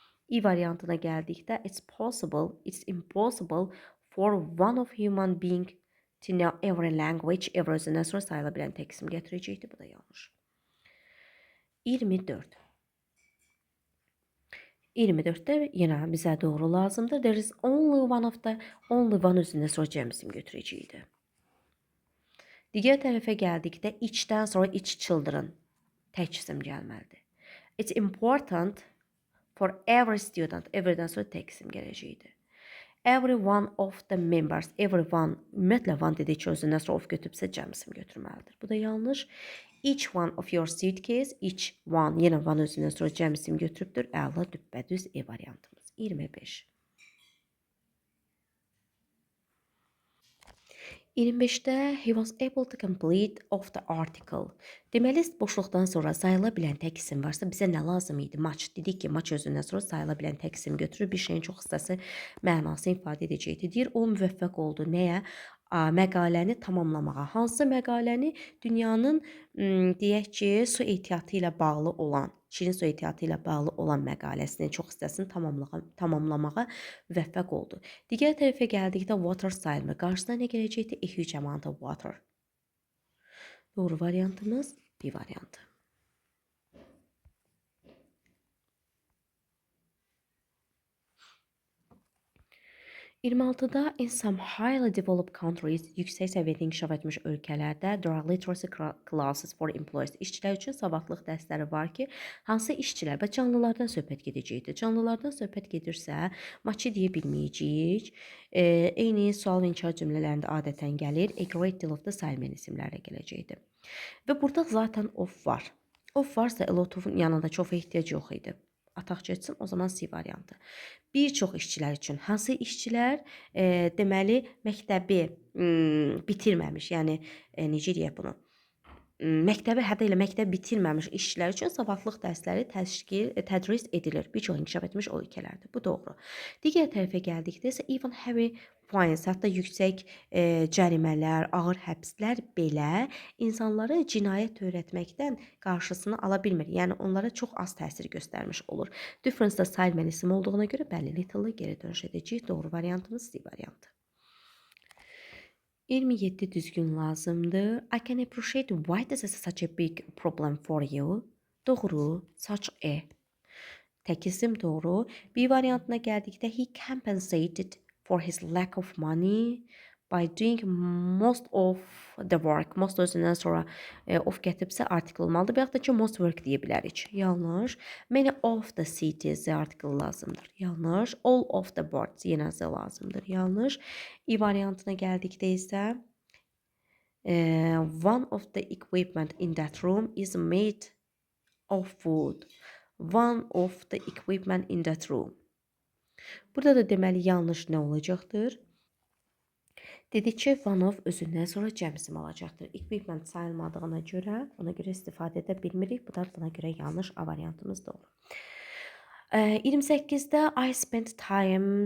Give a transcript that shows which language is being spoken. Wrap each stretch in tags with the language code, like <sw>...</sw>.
<az>E variantına gəldikdə</az> <en>it's impossible for one of human being to know every language, every</en> <az>özündən sonra sayıla bilən tək isim gətirəcəkdir. Bu da yanlış. 24. 24-də yenə bizə doğru lazımdır.</az> <en>There is only one</en> <az>özündən sonra cəm isim götürəcəkdir. Digər tərəfə gəldikdə içdən sonra</az> <en>each children</en> <az>tək isim gəlməlidir.</az> <en>It's important for every student.</en> <az>Everydən sonra tək isim gələcəkdir.</az> <en>Every one of the members.</en> <az>Everyone ümumiyyətlə one dedikcə özündən sonra of götürübsə cəm isim götürməlidir. Bu da yanlış.</az> <en>Each one of your suitcase.</en> <az>Each one yenə one özündən sonra cəm isim götürübdür. Əla düppədüz E variantımız. 25. 25-də</az> <en>he was able to complete of the article.</en> <az>Deməli, boşluqdan sonra sayıla bilən tək isim varsa bizə nə lazım idi? Much. Dedik ki, much özündən sonra sayıla bilən tək isim götürür. Bir şeyin çox hissəsi mənasını ifadə edəcəkdir. Deyir, o müvəffəq oldu. Nəyə? Məqaləni tamamlamağa. Hansı məqaləni? Dünyanın, deyək ki, su ehtiyatı ilə bağlı olan, şirin su ehtiyatı ilə bağlı olan məqaləsinin çox hissəsini tamamlamağa müvəffəq oldu. Digər tərəfə gəldikdə</az> <en>water</en> <az>sayılmır. Qarşısına nə gələcəkdir?</az> <en>A huge amount of water.</en> <az>Doğru variantımız B variantı. 26-da</az> <en>in some highly developed countries,</en> <az>yüksək səviyyədə inkişaf etmiş ölkələrdə</az> <en>there are literacy classes for employees.</en> <az>İşçilər üçün savadlıq dərsləri var ki, hansı işçilər və canlılardan söhbət gedəcəkdir. Canlılardan söhbət gedirsə, maçı deyə bilməyəcəyik. Eyni sual və inkar cümlələrində adətən gəlir.</az> <en>A great deal of the</en> <az>sayılmayan isimlərlə gələcəkdir. Və burada zaten of var. Of varsa a lot of-un yanında çox ehtiyac yox idi. Ataq getsin, o zaman C variantı. Bir çox işçilər üçün. Hansı işçilər? Deməli, məktəbi bitirməmiş, yəni necə deyək bunu? Məktəbi hətta elə məktəb bitirməmiş işçilər üçün savadlıq dərsləri tədris edilir. Bir çox inkişaf etmiş ölkələrdə. Bu doğru. Digər tərəfə gəldikdə isə</az> <en>even heavy fines,</en> <az>hətta yüksək cərimələr, ağır həbslər belə insanları cinayət törətməkdən qarşısını ala bilmir. Yəni onlara çox az təsir göstərmiş olur. Difference-da sayılmayan isim olduğuna görə bəli,</az> <en>little-</en> <az>ı geri dönüş edəcəyik. Doğru variantımız C variantı. 27 düzgün lazımdır.</az> <en>I can appreciate why this is such a big problem for you.</en> <az>Doğru.</az> <en>Such a.</en> <az>Tək isim doğru. B variantına gəldikdə</az> <en>he compensated for his lack of money by doing most of the work.</en> <az>Most özündən sonra of gətiribsə article olmalıdır. Və yaxud da ki,</az> <en>most work</en> <az>deyə bilərik. Yanlış.</az> <en>Many of the cities article</en> <az>lazımdır. Yanlış.</az> <en>All of the birds</en> <az>yenə z lazımdır. Yanlış. E variantına gəldikdə isə</az> <en>one of the equipment in that room is made of wood. One of the equipment in that room.</en> <az>Burada da deməli yanlış nə olacaqdır? Dedik ki, one of özündən sonra cəm isim alacaqdır. Equipment sayılmadığına görə, ona görə istifadə edə bilmirik. Bu da buna görə yanlış. A variantımız doğru. 28-də</az> <en>I spent time.</en>